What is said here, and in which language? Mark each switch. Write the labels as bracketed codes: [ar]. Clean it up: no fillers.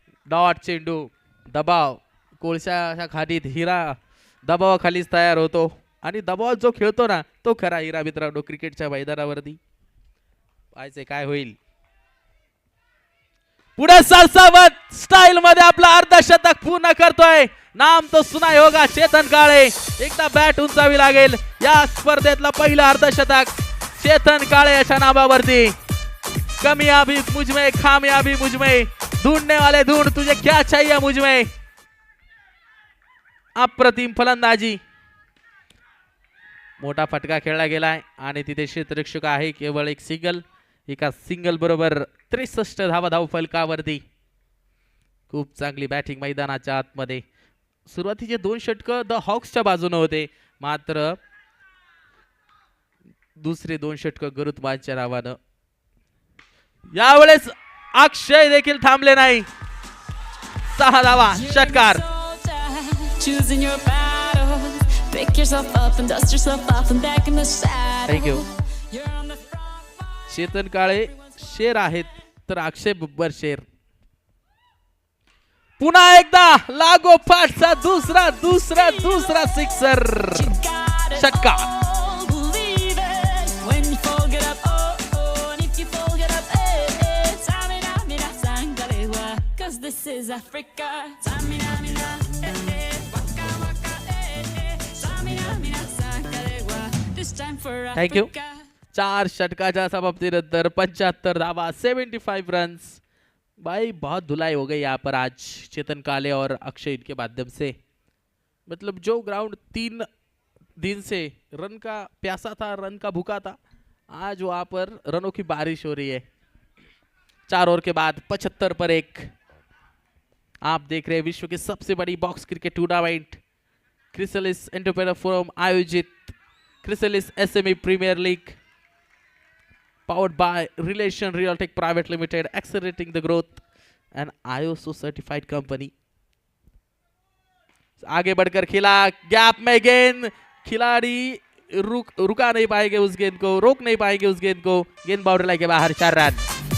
[mr] Dot चेंडू, दबाव कोळशाच्या खालीत हिरा दबावाखालीच तयार होतो आणि दबावात जो खेळतो ना तो खरा हिरा मित्रांनो क्रिकेटच्या मैदानावरती. पाहायचे काय होईल. पुढे सरसावत स्टाईल मध्ये आपला अर्धशतक पूर्ण करतोय. [hi] नाम तो सुनाय होगा [mr] चेतन काळे. एकदा बॅट उंचावी लागेल. या स्पर्धेतला पहिला अर्धशतक चेतन काळे याच्या नावावरती. [hi] कमियाबी मुझमें खामियाबी मुझमें, ढूंढने वाले ढूंढ तुझे क्या चाहिए मुझमें. [mr] अप्रतिम फलंदाजी. मोठा फटका खेळला गेलाय आणि तिथे क्षेत्ररक्षक आहे. केवळ एक सिंगल, एका सिंगल बरोबर 63 धावा धाव फलकावरती. खूप चांगली बॅटिंग मैदानाच्या आतमध्ये. सुरुवातीचे 2 षटक द हॉक्सच्या बाजूने होते, मात्र दुसरे 2 षटक गरुत्मानच्या नावानं. यावेळेस अक्षय देखील थांबले नाही. 6 धावा षटकार. [en] Choosing your battles, pick yourself up and dust yourself off and back in the saddle. Thank you. You're on the front line. [mr] Chetan काळे शेर आहेत तर अक्षय बब्बर शेर. पुन्हा एकदा लागोपाठचा दुसरा सिक्सर. [en] You got it [mr] षटकार. [en] all, believe it. When you forget up, oh, oh, and if you forget up, eh, eh. Samina, mina, sangalewa, 'cause this is Africa. Samina, mina, eh, eh. Waka, waka, eh, eh. Samina, mina, sangalewa. This time for Thank you. Africa. [mr] 4 षटकाच्या समाप्तीनंतर 75 धावा, 75 runs. [hi] भाई बहुत धुलाई हो गई यहाँ पर आज चेतन काले और अक्षय के माध्यम से. मतलब जो ग्राउंड 3 दिन से रन का प्यासा था, रन का भूखा था, आज वहाँ पर रनों की बारिश हो रही है. 4 ओवर के बाद 75 पर 1. आप देख रहे हैं विश्व की सबसे बड़ी box cricket tournament chrysalis entrepreneur forum आयोजित chrysalis SME premiere league [en] powered by Relation Realtek Private Limited, accelerating the growth, an ISO certified company. [hi] आगे बढ़कर खिला, गैप में गेंद, खिलाड़ी रुका नहीं पाएंगे उस गेंद को, रोक नहीं पाएंगे उस गेंद को. गेंद बाउंड्री लाइन के बाहर. 4 रन.